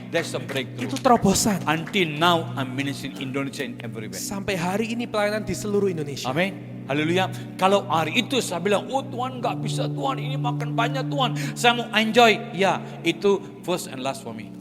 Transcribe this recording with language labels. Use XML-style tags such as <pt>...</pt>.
<en>That's the breakthrough.</en> <id>Itu terobosan.</id> <en>Until now, I'm ministering Indonesia and everywhere.</en> <id>Sampai hari ini pelayanan di seluruh Indonesia. Amin. Haleluya. Kalau hari itu saya bilang, oh Tuhan gak bisa Tuhan, ini makan banyak Tuhan. Saya mau enjoy. Ya, itu</id> <en>first and last for me.</en>